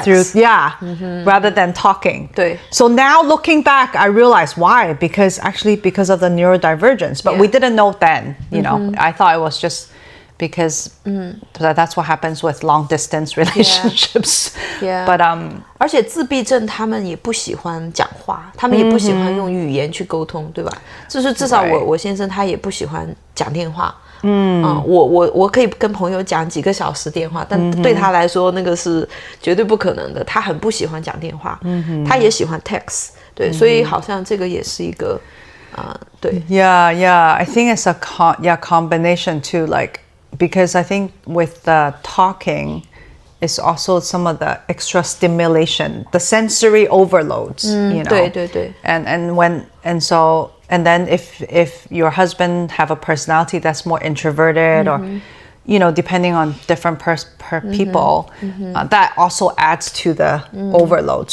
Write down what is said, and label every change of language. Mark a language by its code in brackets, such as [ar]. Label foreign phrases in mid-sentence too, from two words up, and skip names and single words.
[en] through, rather than talking. [zh] 对. [en] So now looking back, I realized why, because of the neurodivergence. But we didn't know then, I thought it was just because that's what happens with long distance relationships. Yeah. But [zh] 而且自閉症他们也不喜歡講話，他們也不喜歡用語言去溝通，對吧？就是至少我先生他也不喜歡講電話。我可以跟朋友講幾個小時電話，但對他來說那個是絕對不可能的。他很不喜歡講電話，他也喜歡 text， 對，所以好像這個也是一個對。 [en] Yeah, I think it's a combination too, like because I think with the talking, it's also some of the extra stimulation, the sensory overloads, [zh] 對對對。 [en] And then if your husband have a personality that's more introverted or, depending on different people, that also adds to the overload.